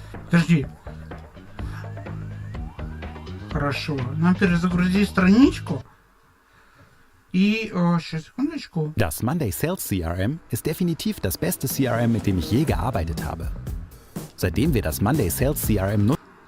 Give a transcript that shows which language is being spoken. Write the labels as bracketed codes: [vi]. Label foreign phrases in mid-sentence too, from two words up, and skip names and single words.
[ru] Подожди. Хорошо. Нам перезагрузить страничку. И, сейчас, секундочку. [de] Das Monday Sales CRM ist definitiv das beste CRM, mit dem ich je gearbeitet habe. Seitdem wir das Monday Sales CRM nutzen.